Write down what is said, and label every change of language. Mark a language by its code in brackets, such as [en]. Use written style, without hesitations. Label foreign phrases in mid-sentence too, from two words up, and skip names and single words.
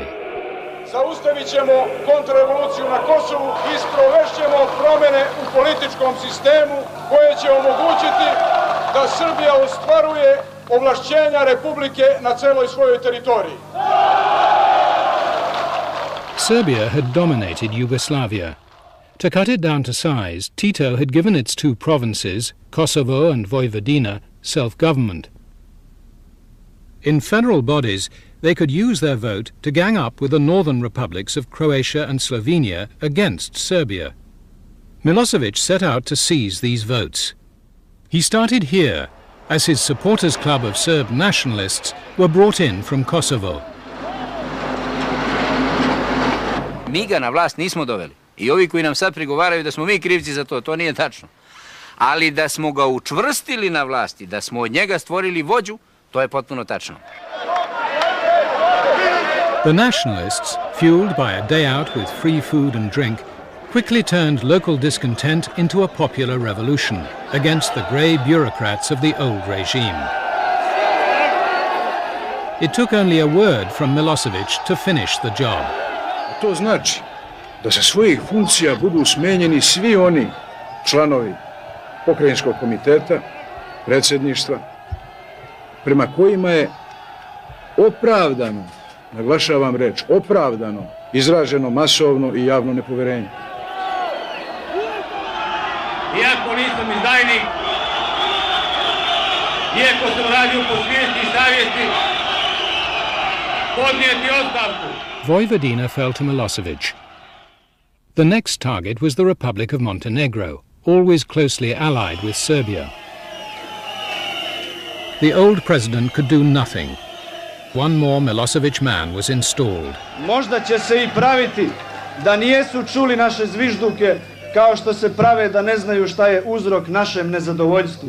[sr] Zaustavit ćemo kontrarevoluciju na Kosovu i sprovešćemo promjene u političkom sistemu koje će omogućiti da Srbija ostvaruje ovlašćenja Republike na celoj svojoj teritoriji. [en] Serbia had dominated Yugoslavia. To cut it down to size, Tito had given its two provinces, Kosovo and Vojvodina, self-government. In federal bodies, they could use their vote to gang up with the northern republics of Croatia and Slovenia against Serbia. Milosevic set out to seize these votes. He started here, as his supporters' club of Serb nationalists were brought in from Kosovo. [sr] Mi ga na vlast nismo doveli. I ovi koji nam sad prigovaraju da smo mi krivci za to, to nije tačno. Ali da smo ga učvrstili na vlasti, da smo od njega stvorili vođu, to je potpuno tačno. [en] The nationalists, fueled by a day out with free food and drink, quickly turned local discontent into a popular revolution against the grey bureaucrats of the old regime. It took only a word from Milosevic to finish the job. [sr] To znači da sa svojih funkcija budu smenjeni svi oni članovi pokrajinskog komiteta, predsjedništva, prema kojima je opravdano, naglašavam reč, opravdano izraženo masovno i javno nepoverenje. Iako nisam izdajnik, iako sam radio po svijesti i savjesti, podnijeti ostavku. [en] Vojvodina fell to Milosevic. The next target was the Republic of Montenegro, always closely allied with Serbia. The old president could do nothing. One more Milosevic man was installed. [sr] Možda će se i praviti da nijesu čuli naše zvižduke kao što se prave da ne znaju šta je uzrok našem nezadovoljstvu.